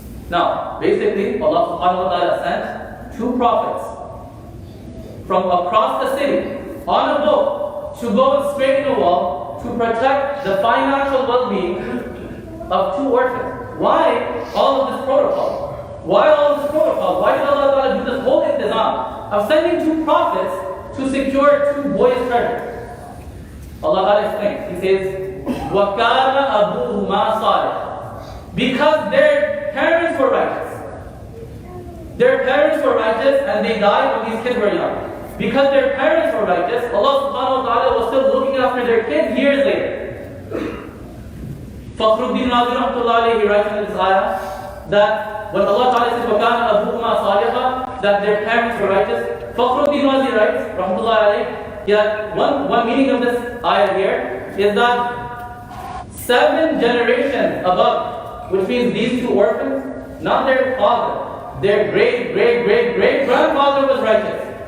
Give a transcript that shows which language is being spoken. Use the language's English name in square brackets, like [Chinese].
[English] Now, basically, Allah subhanahu wa ta'ala sent two prophets from across the city on a boat to go and straighten the wall to protect the financial well-being of two orphans. Why all of this protocol? Why all of this protocol? Why did Allah ta'ala do this whole intizam of sending two prophets to secure two boys' treasure? Allah ta'ala explains. He says, [Arabic] وَكَانَ أَبُوهُمَا صَالِحًا. [English] Because their parents were righteous. Their parents were righteous and they died when these kids were young. Because their parents were righteous, Allah subhanahu wa ta'ala was still looking after their kids years later. Fakhruddin Razi rahmatullah alayhi, he writes in this ayah that when Allah ta'ala says [Arabic] وَكَانَ أَبُوهُمَا صَالِحًا, [English] that their parents were righteous, Fakhruddin Razi writes rahmatullah alayhi, that one meaning of this ayah here is that 7 generations above, which means these two orphans, not their father, their great-great-great-great-grandfather was righteous.